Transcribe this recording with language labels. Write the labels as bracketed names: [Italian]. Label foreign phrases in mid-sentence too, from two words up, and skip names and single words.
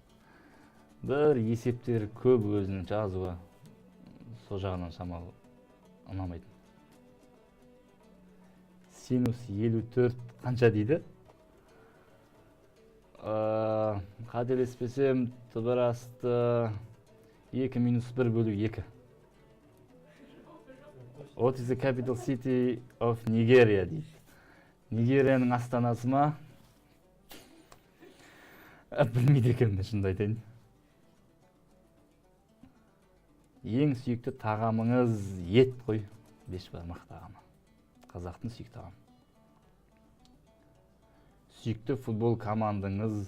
[Kazakh] Бір есептер көп өзінің жазуы, сол жағынан шамалы ұнамайтын. Синус 54 қанша дейді? Қателеспесем, түбір асты 2 минус 1 бөлу 2. [English] What is the capital city of Nigeria дейді. [Kazakh] Нигерияның астанасы ма? Білмейді екенмін, шынымды айтайын. Ең сүйікті тағамыңыз ет қой, бешбармақ тағамы. Қазақтың сүйікті тағамы. Сүйікті футбол командаңыз?